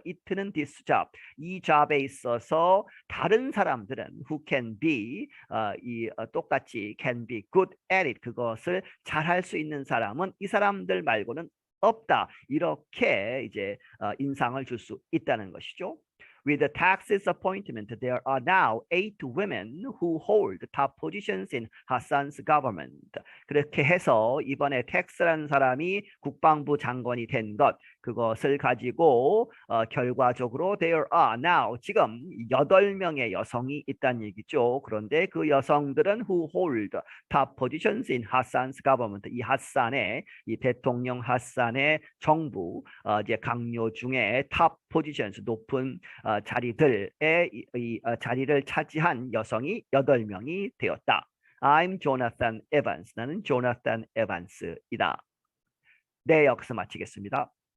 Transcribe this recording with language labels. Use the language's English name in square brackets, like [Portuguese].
[Korean] it는 this job 이 job에 있어서 다른 사람들은 [English] who can be [Korean] 똑같이 [English] can be good at it [Korean] 그것을 잘할 수 있는 사람은 이 사람들 말고는 없다. 이렇게 이제 인상을 줄 수 있다는 것이죠. [English] With the tax's appointment, there are now 8 women who hold top positions in Hassan's government. [Korean] 그렇게 해서 이번에 텍스라는 사람이 국방부 장관이 된 것, 그것을 가지고 결과적으로 [English] there are now [Korean] 지금 8명의 여성이 있다는 얘기죠. 그런데 그 여성들은 [English] who hold top positions in Hassan's government. [Korean] 이 하산의 이 대통령 하산의 정부 이제 강요 중에 [English] top positions [Korean] 높은 자리들의 자리를 차지한 여성이 8명이 되었다. [English] I'm Jonathan Evans. [Korean] 나는 조나탄 에반스이다. 네, 여기서 마치겠습니다.